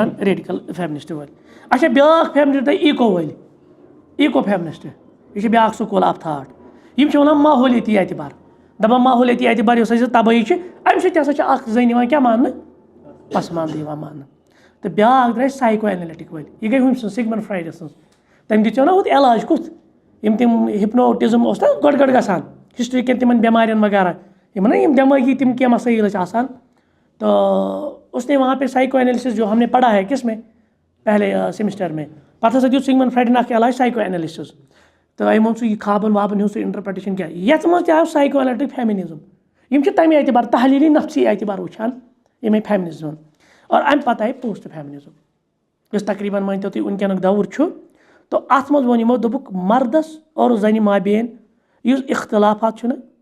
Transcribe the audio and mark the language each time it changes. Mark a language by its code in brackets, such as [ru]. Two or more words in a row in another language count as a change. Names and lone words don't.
[ks] ونان ریڈیکل فیمنسٹ وٲلۍ اچھا بیاکھ فیمنسٹ تہٕ ایٖکو وٲلۍ ایٖکو فیمنسٹ یہ چھُ بیاکھ [en] school of thought [ks] یِم چھِ ونان ماحولیٲتی اعتبار دپان ماحولیٲتی اعتبار یۄس اَسہِ تبٲہی چھِ امہِ سۭتۍ ہسا چھِ اکھ زٔنۍ یِوان کیٛاہ ماننہٕ پسماندٕ یِوان ماننہٕ تہٕ بیاکھ درٛاے [en] psycho analytic [ks] وٲلۍ یہِ گٔے ہُمۍ سٕنٛز سِگمنڈ فرٛایڈٕ سٕنٛز تٔمۍ دِژیو نا ہُتھ علاج کُس یِم تِم ہِپنوٹِزم اوس نا گۄڈٕ گژھان ہسٹری کٮ۪ن تِمن بٮ۪مارٮ۪ن وغیرہ یِمن نا یِم دٮ۪مٲغی تِم کینٛہہ مسٲیل ٲسۍ آسان [ur] تو اس نے وہاں پہ سائیکو اینالسس جو ہم نے پڑھا ہے کس میں پہلے سیمسٹر میں [ks] پتہ ہسا دیُت سِگمنڈ فرٛایڈن اکھ علاج [en] psycho analysis [ks] تو أمۍ ووٚن سُہ یہِ خوابن وابن ہُنٛد سُہ انٹرپریٹیشن کیٛاہ یتھ منٛز تہِ آو [en] psycho analytic feminism [ks] یِم چھِ تمہِ اعتبار تحلیلی نفسی اعتبار وٕچھان ییٚمے فیمنزمن اور امہِ پتہٕ آیہِ [en] post feminism [ks] یُس تقریٖبن مٲنتو تُہۍ وٕنکیٚنُک دور چھُ تو اتھ منٛز ووٚن یِمو دوٚپُکھ مردس اور زنہِ مابین یُس اختلافات چھُنہ